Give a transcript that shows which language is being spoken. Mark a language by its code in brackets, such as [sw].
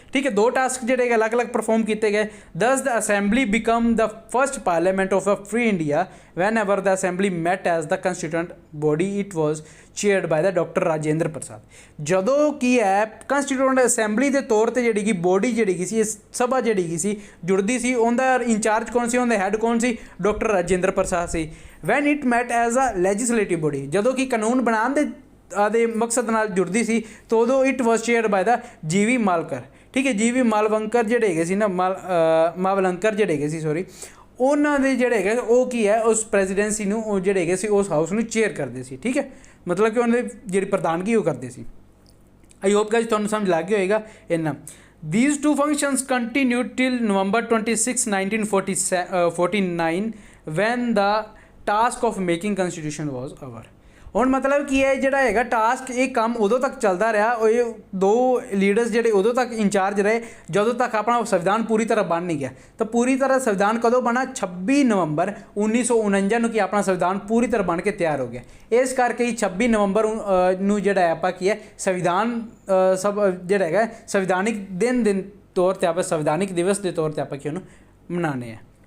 [pa] ठीक है, 2 टास्क ਜਿਹੜੇ अलग अलग परफॉर्म किए गए। [en] Thus the assembly become the first parliament of a free India whenever the assembly met as the constituent body it was chaired by the doctor Rajendra Prasad. [pa] ਜਦੋਂ ਕੀ ਹੈ ਕੰਸਟੀਟਿਊਐਂਟ ਅਸੈਂਬਲੀ ਦੇ ਤੌਰ 'ਤੇ ਜਿਹੜੀ ਕਿ ਬੋਡੀ ਜਿਹੜੀ ਸੀ ਇਸ ਸਭਾ ਜਿਹੜੀ ਸੀ ਜੁੜਦੀ ਸੀ, ਉਹਦਾ ਇੰਚਾਰਜ ਕੌਣ ਸੀ, ਉਹਦਾ ਹੈੱਡ ਕੌਣ ਸੀ, doctor Rajendra Prasad ਸੀ। [en] when it met as a legislative body, [pa] ਜਦੋਂ ਕਿ ਕਾਨੂੰਨ ਬਣਾਉਣ ਦੇ ਆਦੇ ਮਕਸਦ ਨਾਲ ਜੁੜਦੀ ਸੀ ਤਾਂ ਉਦੋਂ [en] it was chaired by the [pa] ਜੀ.ਵੀ. ਮਾਲਕਰ। ਠੀਕ ਹੈ, ਜੀ.ਵੀ. ਮਾਲਵੰਕਰ ਜਿਹੜੇ ਹੈਗੇ ਸੀ ਨਾ ਮਾਵਲੰਕਰ ਜਿਹੜੇ ਹੈਗੇ ਸੀ ਸੋਰੀ, ਉਹਨਾਂ ਦੇ ਜਿਹੜੇ ਹੈਗੇ ਉਹ ਕੀ ਹੈ ਉਸ ਪ੍ਰੈਜ਼ੀਡੈਂਸੀ ਨੂੰ ਉਹ ਜਿਹੜੇ ਹੈਗੇ ਸੀ ਉਸ ਹਾਊਸ ਨੂੰ ਚੇਅਰ ਕਰਦੇ ਸੀ। ਠੀਕ ਹੈ, ਮਤਲਬ ਕਿ ਉਹਨਾਂ ਦੀ ਜਿਹੜੀ ਪ੍ਰਧਾਨਗੀ ਉਹ ਕਰਦੇ ਸੀ। [en] I hope guys [pa] ਤੁਹਾਨੂੰ ਸਮਝ ਲੱਗ ਗਿਆ ਹੋਏਗਾ ਇੰਨਾ। [en] These 2 functions continued till November 26, 1949 when the task of making constitution was over। [pa] ਹੁਣ ਮਤਲਬ ਕੀ ਹੈ ਜਿਹੜਾ ਹੈਗਾ ਟਾਸਕ ਇਹ ਕੰਮ ਉਦੋਂ ਤੱਕ ਚੱਲਦਾ ਰਿਹਾ, ਇਹ 2 ਲੀਡਰਸ ਜਿਹੜੇ ਉਦੋਂ ਤੱਕ ਇੰਚਾਰਜ ਰਹੇ ਜਦੋਂ ਤੱਕ ਆਪਣਾ ਸੰਵਿਧਾਨ ਪੂਰੀ ਤਰ੍ਹਾਂ ਬਣ ਨਹੀਂ ਗਿਆ। ਤਾਂ ਪੂਰੀ ਤਰ੍ਹਾਂ ਸੰਵਿਧਾਨ ਕਦੋਂ ਬਣਾ 26 ਨਵੰਬਰ 1949 ਨੂੰ ਕਿ ਆਪਣਾ ਸੰਵਿਧਾਨ ਪੂਰੀ ਤਰ੍ਹਾਂ ਬਣ ਕੇ ਤਿਆਰ ਹੋ ਗਿਆ। ਇਸ ਕਰਕੇ ਹੀ 26 ਨਵੰਬਰ ਨੂੰ ਜਿਹੜਾ ਆਪਾਂ ਕੀ ਹੈ ਸੰਵਿਧਾਨ ਸਭ ਜਿਹੜਾ ਹੈਗਾ ਸੰਵਿਧਾਨਿਕ ਦਿਨ ਤੌਰ 'ਤੇ ਆਪਾਂ ਸੰਵਿਧਾਨਿਕ ਦਿਵਸ ਦੇ ਤੌਰ 'ਤੇ ਆਪਾਂ ਕੀ ਉਹਨੂੰ ਮਨਾਉਂਦੇ ਹਾਂ।